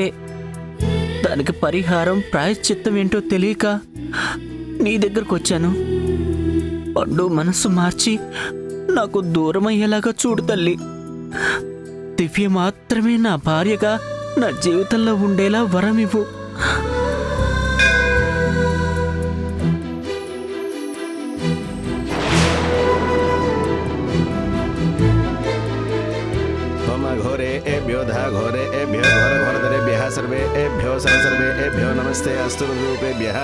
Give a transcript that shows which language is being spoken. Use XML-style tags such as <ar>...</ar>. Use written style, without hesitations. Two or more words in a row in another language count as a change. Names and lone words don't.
<te>దానికి పరిహారం ప్రాయశ్చిత్తం ఏంటో తెలియక నీ దగ్గరకు వచ్చాను. పండు మనసు మార్చి నాకు దూరం అయ్యేలాగా చూడు తల్లి. దివ్య మాత్రమే నా భార్యగా నా జీవితంలో ఉండేలా వరం ఇవ్వు.</te> <sa>घोरेभ्यो धा घोरेभ्यो घोरघोरधरेभ्यः सर्वेभ्यो सर्वेभ्यो नमस्ते अस्तु रूपेभ्यः।</sa>